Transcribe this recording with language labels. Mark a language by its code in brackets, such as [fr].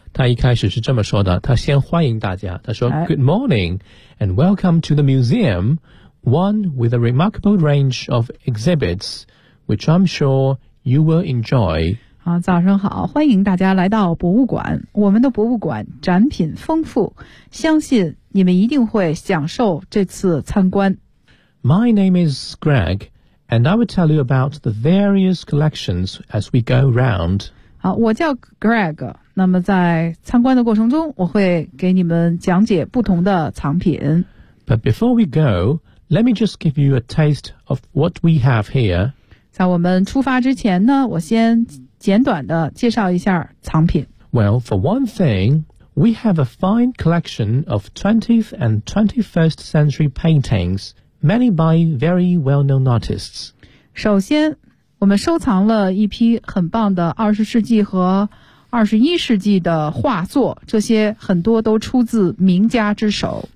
[zh] 他一开始是这么说的，他先欢迎大家，他说 [en] Good morning and welcome to the museum, one with a remarkable range of exhibits, which I'm sure you will enjoy. [zh] 好，早上好，欢迎大家来到博物馆。我们的博物馆展品丰富，相信你们一定会享受这次参观。 [en] My name is Greg, and I will tell you about the various collections as we go round. [zh] 好，我叫 Greg, 那么在参观的过程中，我会给你们讲解不同的藏品。 [en] But before we go, let me just give you a taste of what we have here. [zh] 在我们出发之前呢，我先简短的介绍一下藏品。 [en] Well, for one thing, we have a fine collection of 20th and 21st century paintings, many by very well-known artists. [zh] 首先，我们收藏了一批很棒的20世纪和21世纪的画作，这些很多都出自名家之手。